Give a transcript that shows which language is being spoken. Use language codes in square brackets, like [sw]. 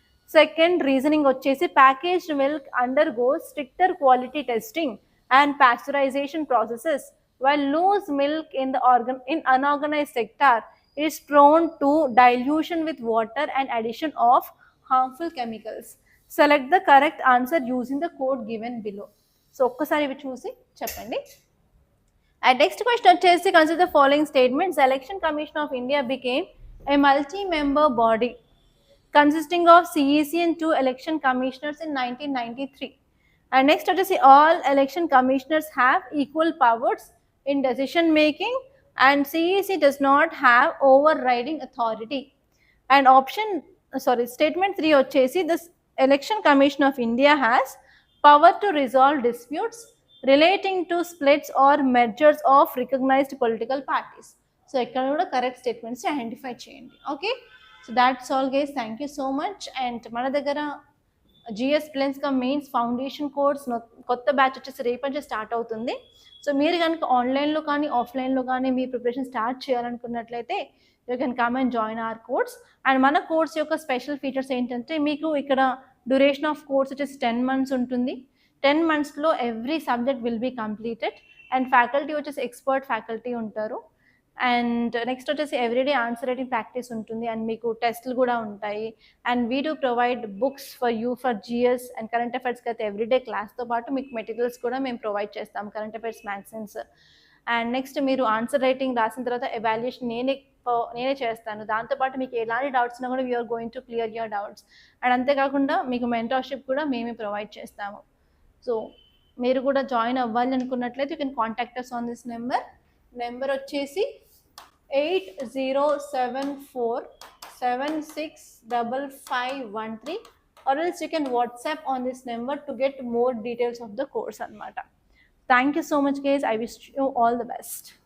[en] Second reasoning వచ్చేసి packaged milk undergoes stricter quality testing and pasteurisation processes while loose milk in unorganized sector is prone to dilution with water and addition of harmful chemicals. Select the correct answer using the code given below. So [te] ఒక్కసారి ఇవి చూసి చెప్పండి. [en] And next question వచ్చేసి consider the following statements. The Election Commission of India became a multi-member body consisting of CEC and 2 election commissioners in 1993. And next వచ్చేసి all election commissioners have equal powers in decision making and CEC does not have overriding authority. And statement 3 వచ్చేసి the Election Commission of India has power to resolve disputes relating to splits or mergers of recognized political parties. So [te] ఇక్కడ కూడా correct statements identify చేయండి. [en] Okay, so that's all guys, thank you so much. And [te] మన దగ్గర GS ప్లెన్స్గా mains foundation course కొత్త batch వచ్చేసి రేపటి నుంచి start అవుతుంది. సో మీరు కనుక ఆన్లైన్లో కానీ ఆఫ్లైన్లో కానీ మీ preparation start చేయాలనుకున్నట్లయితే [en] You can come and join our course. [te] And మన కోర్స్ యొక్క స్పెషల్ ఫీచర్స్ ఏంటంటే మీకు ఇక్కడ డ్యూరేషన్ ఆఫ్ కోర్స్ వచ్చేసి 10 months ఉంటుంది. 10 monthsలో [en] Every subject will be completed. [te] And faculty వచ్చేసి ఎక్స్పర్ట్ ఫ్యాకల్టీ ఉంటారు. అండ్ నెక్స్ట్ వచ్చేసి ఎవ్రీడే ఆన్సర్ రైటింగ్ ప్రాక్టీస్ ఉంటుంది. అండ్ మీకు టెస్ట్లు కూడా ఉంటాయి. [en] and we do provide books for you for GS [te] and current అఫైర్స్కి అయితే ఎవ్రీడే క్లాస్తో పాటు మీకు మెటీరియల్స్ కూడా మేము ప్రొవైడ్ చేస్తాం, current affairs magazines. And next మీరు ఆన్సర్ రైటింగ్ రాసిన తర్వాత ఎవాల్యుయేషన్ నేనే చేస్తాను. దాంతోపాటు మీకు ఎలాంటి డౌట్స్ ఉన్నా కూడా [en] We're going to clear your doubts. [te] And అంతేకాకుండా మీకు మెంటర్షిప్ కూడా మేమే ప్రొవైడ్ చేస్తాము. సో మీరు కూడా జాయిన్ అవ్వాలి అనుకున్నట్లయితే [en] You can contact us on this number వచ్చేసి 8074765513, or else you can WhatsApp on this number to get more details of the course anamata. Thank you so much guys. I wish you all the best.